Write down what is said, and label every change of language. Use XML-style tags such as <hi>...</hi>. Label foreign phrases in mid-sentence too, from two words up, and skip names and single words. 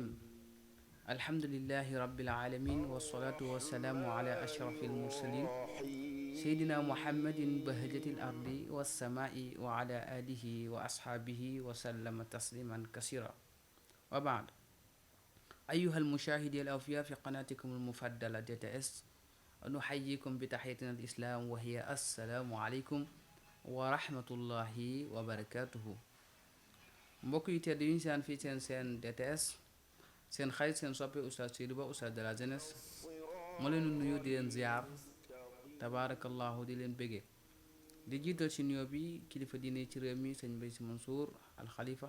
<ar>الحمد لله رب العالمين، والصلاة والسلام على أشرف المرسلين سيدنا محمد بهجة الأرض والسماء وعلى آله وأصحابه وسلم تسليما كثيرا. وبعد، أيها المشاهدين الأوفياء في قناتكم المفضلة DTS، نحييكم بتحيتنا الإسلام وهي السلام عليكم ورحمة الله وبركاته.</ar> <wo>mbokk yi tedd yi ñu saan fii seen DTS, seen xarit seen soppe Oustaz Seydou Ba, Oustaz</wo> <fr>de la jeunesse,</fr> <wo>moo leen nuyu di leen ziar tabaarakallahu, di leen béggee di jiital ci nuyoo bi kilifa diine ci réew mi sëñ Mbaye Sy Mansour al Khalifa.</wo>